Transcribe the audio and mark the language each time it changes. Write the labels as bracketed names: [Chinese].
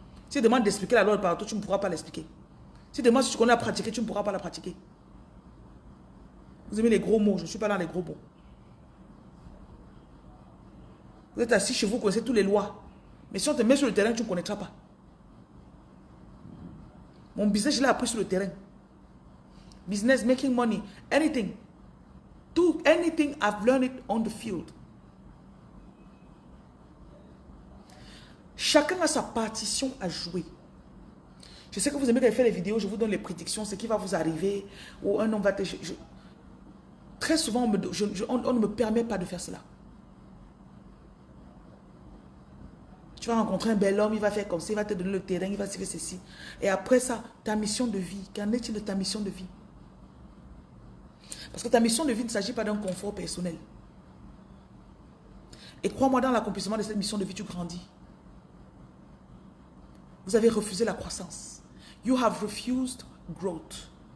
[French] Si tu demandes d'expliquer la loi de Pareto, tu ne pourras pas l'expliquer. Si tu demandes si tu connais la pratiquer, tu ne pourras pas la pratiquer. Vous aimez les gros mots, je ne suis pas dans les gros mots. Vous êtes assis chez vous, vous connaissez toutes les lois. Mais si on te met sur le terrain, tu ne connaîtras pas. Mon business, je l'ai appris sur le terrain. [English] Business, making money, anything. Anything, I've learned it on the field. [French] Chacun a sa partition à jouer. Je sais que vous aimez quand je fais les vidéos, je vous donne les prédictions, ce qui va vous arriver, ou un homme va te... Très souvent, on ne me permet pas de faire cela. Tu vas rencontrer un bel homme, il va faire comme ça, il va te donner le terrain, il va se faire ceci. Et après ça, ta mission de vie, qu'en est-il de ta mission de vie? Parce que ta mission de vie ne s'agit pas d'un confort personnel. Et crois-moi, dans l'accomplissement de cette mission de vie, tu grandis. Vous avez refusé la croissance. [English] You have refused growth.